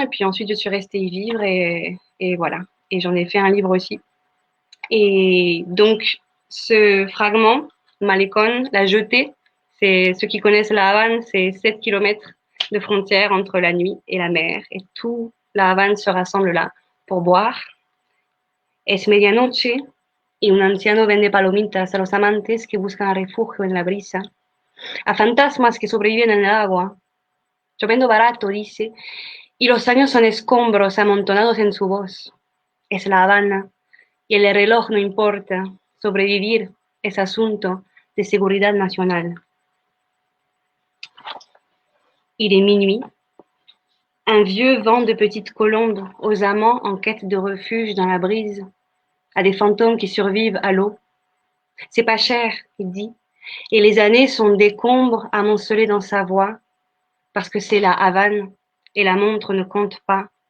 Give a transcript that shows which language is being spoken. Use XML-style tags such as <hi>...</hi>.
<fr>Et puis ensuite, je suis restée y vivre et voilà. Et j'en ai fait un livre aussi. Et donc, ce fragment, Malecón, la jetée, c'est ceux qui connaissent la Havane, c'est 7 kilomètres de frontière entre la nuit et la mer. Et tout la Havane se rassemble là pour boire.</fr> <es>Es medianoche y un anciano vende palomitas a los amantes que buscan refugio en la brisa, a fantasmas que sobreviven en el agua. Yo vendo barato, dice, y los años son escombros amontonados en su voz. Es La Habana, y el reloj no importa. Sobrevivir es asunto de seguridad nacional.</es> <fr>Il est minuit. Un vieux vent de petites colombes aux amants en quête de refuge dans la brise, à des fantômes qui survivent à l'eau. C'est pas cher, il dit, et les années sont décombres amoncelés dans sa voix, parce que c'est la Havane et la montre ne compte pas.</fr>